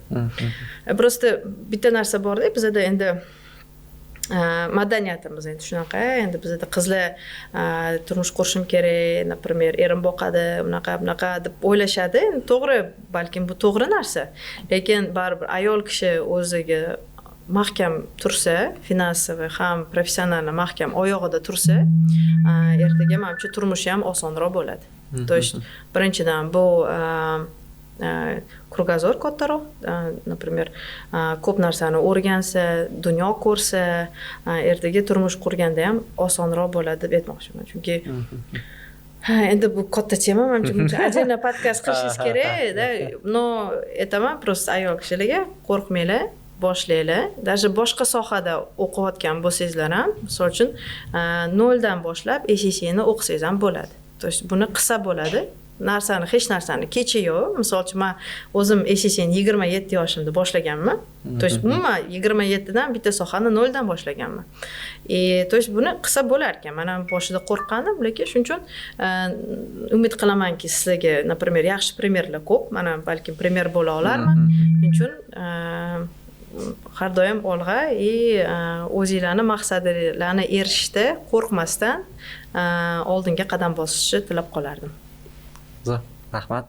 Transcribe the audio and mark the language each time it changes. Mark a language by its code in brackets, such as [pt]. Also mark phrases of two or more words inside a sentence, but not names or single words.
[uz] Просто bitta narsa borda, bizda endi madaniyatimiz endi shunaqa, endi bizda qizlar turmush qurishim kerak, например, erim boqadi, bunaqa deb o'ylashadi. To'g'ri, balkim bu to'g'ri narsa, lekin baribir ayol kishi o'ziga mahkam tursa, finansiy ham professional mahkam oyog'ida tursa, ertaga menimcha turmushi ham osonroq bo'ladi. [ru] То есть [uz] birinchidan bu kruгозор kattaroq, например, ko'p narsani o'rgansa, dunyo ko'rsa, ertaga turmush qurganda ham osonroq bo'ladi deb aytmoqchiman. Chunki endi bu katta tema, menimcha отдельно podkast qilishingiz kerak-da. No, aytaman, просто ayol kishilarga qo'rqmanglar, boshlanglar. Даже boshqa sohada o'qiyotgan bo'lsangizlar ham, misol uchun, 0 dan boshlab ACC'ni o'qisangiz ham bo'ladi. [ru] То есть [uz] buni qilsa bo'ladi. Hech narsani kecha yo'q. Misol uchun, men o'zim ACC'ni 27 yoshimda boshlaganman. [ru] То есть [uz] umuman 27 dan bitta sohani 0 dan boshlaganman. [ru] То есть [uz] buni qilsa bo'lar ekan. Men ham boshida qo'rqqandim, lekin shuning uchun umid qilamanki, sizlarga, например, yaxshi primerlar ko'p. Men ham balkim primer bo'la olarman. Shuning uchun har doim olg'a o'zinglarni maqsadlarni erishishda qo'rqmasdan oldinga qadam bosishni tilab qolardim.